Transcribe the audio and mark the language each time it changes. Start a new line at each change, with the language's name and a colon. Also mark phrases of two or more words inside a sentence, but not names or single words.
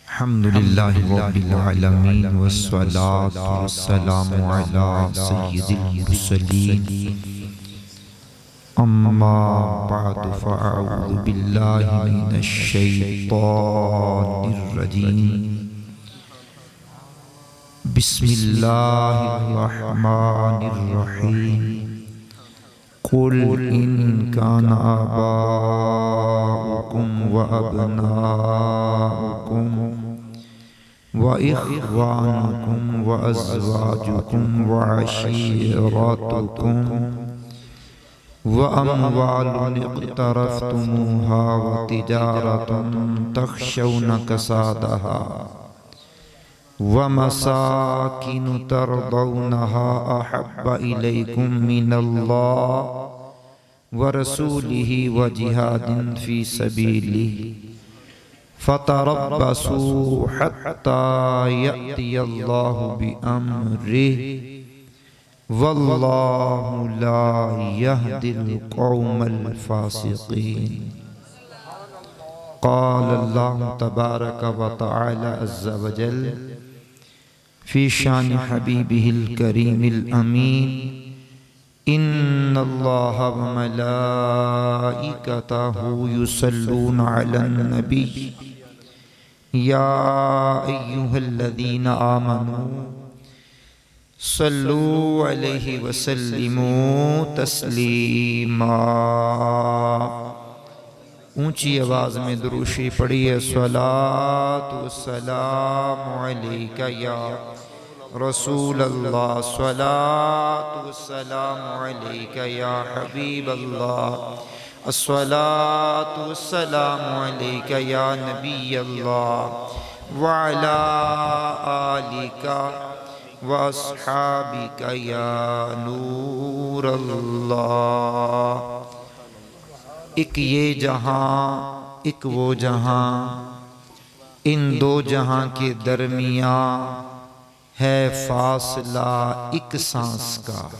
Arabic: الحمد لله رب العالمين والصلاة والسلام على سيد المرسلين أما بعد فأعوذ بالله من الشيطان الرجيم بسم الله الرحمن الرحيم قل إن كان آباؤكم وأبناؤكم و وإخوانكم وأزواجكم وعشيرتكم وأموال اقترفتموها وتجارة تخشون كسادها ومساكن ترضونها أحب إليكم من الله ورسوله وجهاد في سبيله فتربصوا حتى يأتي الله بأمره والله لا يهدي القوم الفاسقين. قال الله تبارك وتعالى عز وجل في شأن حبيبه الكريم الأمين إن الله وملائكته يصلون على النبي يا أيها الذين آمنوا صلوا عليه وسلموا تسليما.
Urdu: اونچی آواز میں درود شریف پڑھیے.
Arabic: الصلاة والسلام عليك يا رسول الله، الصلاة والسلام عليك يا حبيب الله، الصلاة والسلام عليك يا نبي الله وعلى آلك وأصحابك يا نور الله.
Urdu: ایک یہ جہاں ایک وہ جہاں، ان دو جہاں کے درمیاں ہے فاصلہ ایک سانس کا.